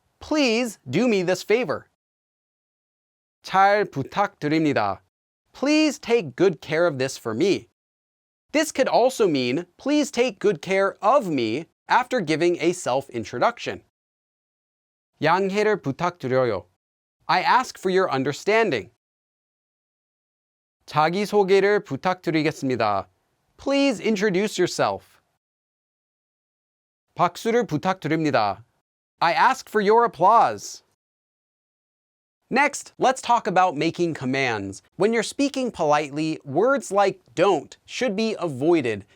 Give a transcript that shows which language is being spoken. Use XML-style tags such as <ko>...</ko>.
<en>Please do me this favor.</en> <ko>잘 부탁드립니다.</ko> <en>Please take good care of this for me. This could also mean, please take good care of me after giving a self-introduction.</en> <ko>양해를 부탁드려요.</ko> <en>I ask for your understanding.</en> <ko>자기소개를 부탁드리겠습니다.</ko> <en>Please introduce yourself.</en> <ko>박수를 부탁드립니다.</ko> <en>I ask for your applause. Next, let's talk about making commands. When you're speaking politely, words like don't should be avoided.</en>